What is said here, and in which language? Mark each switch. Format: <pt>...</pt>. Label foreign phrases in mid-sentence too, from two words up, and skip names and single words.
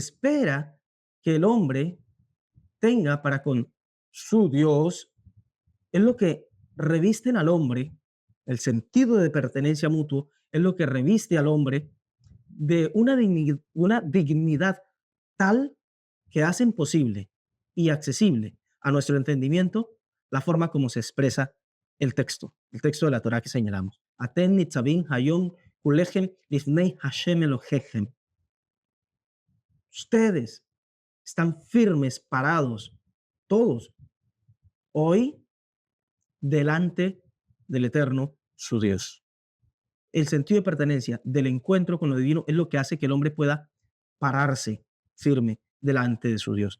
<es>espera que el hombre tenga para con su Dios, es lo que revisten al hombre, el sentido de pertenencia mutuo, es lo que reviste al hombre de una dignidad tal que hacen posible y accesible a nuestro entendimiento la forma como se expresa el texto de la Torah que señalamos.</es> <he>אתם נצבים היום כלכם לפני השם אלהיכם.</he> <es>Ustedes están firmes, parados, todos, hoy delante del Eterno, su Dios. El sentido de pertenencia del encuentro con lo divino es lo que hace que el hombre pueda pararse firme delante de su Dios.</es>